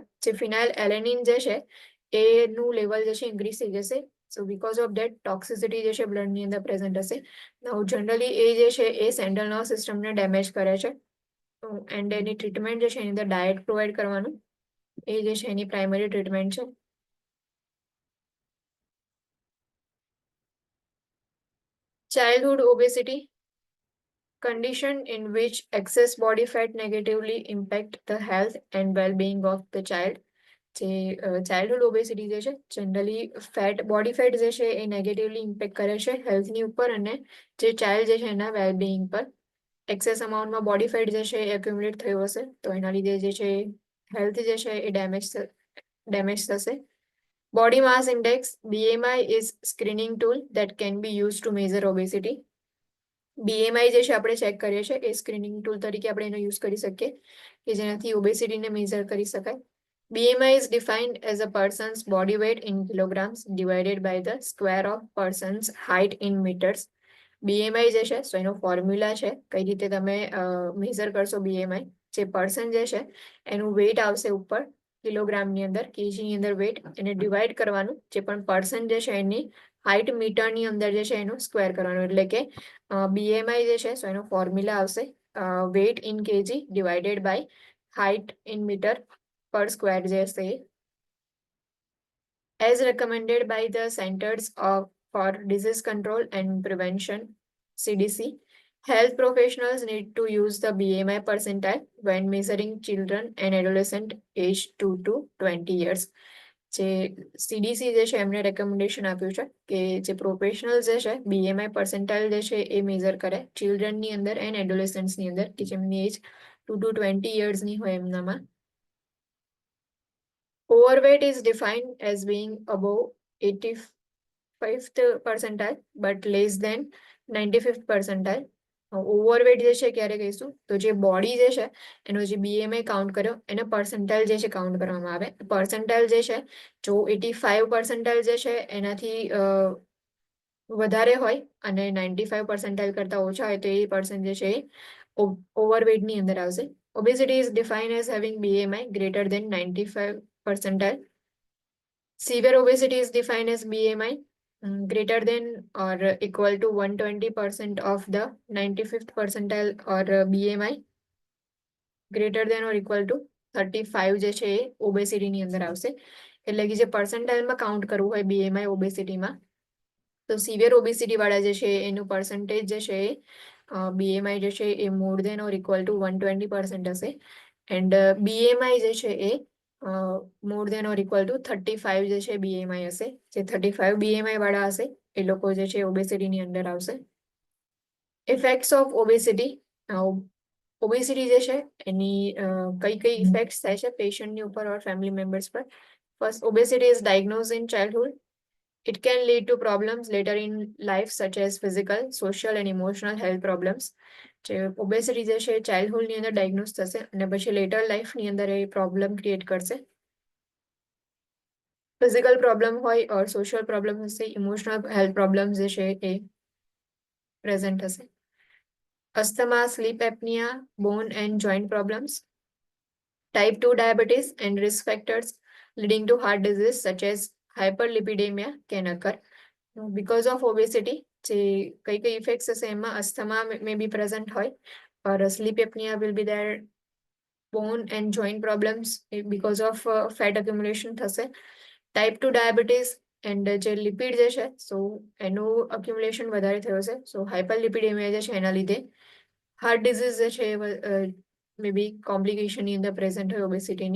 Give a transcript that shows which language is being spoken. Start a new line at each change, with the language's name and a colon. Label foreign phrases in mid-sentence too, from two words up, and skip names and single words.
Gujarati: જે
English: phenyl alanine
Gujarati: જે છે એનું લેવલ જે છે ઇન્ક્રીઝ થઈ જશે.
English: so because of that toxicity
Gujarati: જે છે બ્લડની અંદર પ્રેઝન્ટ હશે.
English: now generally
Gujarati: એ જે છે એ
English: central nervous systemને damage
Gujarati: કરે છે. એન્ડ એની ટ્રીટમેન્ટ જે છે એની અંદર
English: diet provide
Gujarati: કરવાનું એ જે છે એની
English: primary treatment
Gujarati: છે.
English: Childhood obesity, condition in which excess body fat negatively impact the health and well-being of the child.
Gujarati: જે
English: childhood obesity
Gujarati: જે છે જનરલી
English: body fat
Gujarati: જે છે એ
English: negatively impact
Gujarati: કરે છે હેલ્થની ઉપર અને જે ચાઇલ્ડ જે છે એના વેલબિંગ પર.
English: excess amountમાં body fat
Gujarati: જે છે એ એક્યુમ્યુલેટ થયું હશે તો એના લીધે જે છે હેલ્થ જે છે એ ડેમેજ થશે.
English: Body mass index, BMI, is screening tool that can be used to measure obesity.
Gujarati: BMI જે છે આપણે ચેક કરીએ છીએ એ
English: screening tool
Gujarati: તરીકે આપણે એનો યુઝ કરી શકીએ કે જેનાથી
English: obesityને measure
Gujarati: કરી શકાય.
English: BMI is defined as a person's body weight in kilograms divided by the square of person's height in meters.
Gujarati: BMI જે છે સો એનો ફોર્મ્યુલા છે કઈ રીતે તમે મેઝર કરશો BMI. જે પર્સન જે છે એનું વેઇટ આવશે ઉપર કિલોગ્રામની અંદર, કેજીની અંદર વેઇટ, એને ડિવાઈડ કરવાનું. જે પણ પર્સન જે છે એની
English: height meterની
Gujarati: અંદર જે છે એનું સ્ક્વેર કરવાનું. એટલે કે BMI જે છે સો એનો ફોર્મ્યુલા આવશે
English: weight in kg divided by height in meter per square
Gujarati: જે હશે.
English: As recommended by the Centers for Disease Control and Prevention, CDC, health professionals need to use the BMI percentile when measuring children and adolescent aged 2 to 20 years.
Gujarati: જે CDC જે છે એમને રેકમેન્ડેશન આપ્યું છે કે જે પ્રોફેશનલ જે છે
English: BMI percentile
Gujarati: જે છે એ મેઝર કરે ચિલ્ડ્રનની અંદર
English: and adolescentsની
Gujarati: અંદર કે જેમની એજ
English: 2 to 20 years
Gujarati: ની હોય એમનામાં.
English: Overweight is defined as being above 85th percentile but less than 95th percentile.
Gujarati: ઓવરવેટ જે છે ક્યારે કહીશું તો જે બોડી જે છે એનો જે
English: BMI count
Gujarati: કર્યો એને પર્સન્ટાઇલ જે છે કાઉન્ટ કરવામાં આવે. પર્સન્ટાઇલ જે છે જો 85 પર્સન્ટાઇલ જે છે એનાથી વધારે હોય અને 95 પર્સન્ટાઇલ કરતા ઓછા હોય તો એ પર્સન જે છે એ ઓવરવેટની અંદર આવશે.
English: Obesity is defined as having BMI greater than 95 percentile. Severe obesity is defined as BMI greater than or equal to 120% of the 95th percentile or BMI greater than or equal to 35
Gujarati: જે છે એ ઓબેસિટીની અંદર આવશે. એટલે કે જે પર્સન્ટાઇલમાં કાઉન્ટ કરવું હોય BMI ઓબેસિટીમાં તો
English: severe obesity
Gujarati: વાળા જે છે એનું પર્સન્ટેજ જે છે BMI જે છે એ
English: more than or equal to 120%
Gujarati: હશે.
English: and BMI
Gujarati: જે છે એ
English: more than or equal to 35
Gujarati: જે છે BMI હશે. જે 35 BMI વાળા હશે એ લોકો જે છે ઓબેસિટીની અંદર આવશે.
English: effects of obesity.
Gujarati: ઓબેસિટી જે છે એની કઈ ઇફેક્ટ્સ થાય છે પેશન્ટની ઉપર
English: or family members
Gujarati: પર.
English: ફર્સ્ટ, obesity is diagnosed in childhood. It can lead to problems later in life such as physical, social and emotional health problems.
Gujarati: જે ઓબેસિટી જે છે ચાઇલ્ડહુડની અંદર ડાયગ્નોઝ થશે અને પછી
English: later lifeની
Gujarati: અંદર એ
English: problem create
Gujarati: કરશે.
English: physical problem
Gujarati: હોય
English: or social problem
Gujarati: હશે,
English: emotional health problem
Gujarati: જે છે એ પ્રેઝન્ટ હશે.
English: asthma, sleep apnea, bone and joint problems, type 2 diabetes and risk factors leading to heart disease such as hyperlipidemia can occur. Because of obesity,
Gujarati: જે કઈ ઇફેક્ટ્સ હશે એમાં અસ્થમા
English: may be present
Gujarati: હોય
English: or sleep apnea will be there, bone and joint problems because of fat accumulation
Gujarati: થશે.
English: type 2 diabetes and
Gujarati: જે લિપિડ જે છે સો એનું accumulation વધારે થયું હશે સો હાઇપરલિપિડેમિયા જે છે એના લીધે
English: heart disease
Gujarati: જે છે
English: may be complicationની
Gujarati: અંદર પ્રેઝન્ટ હોય ઓબેસિટીની.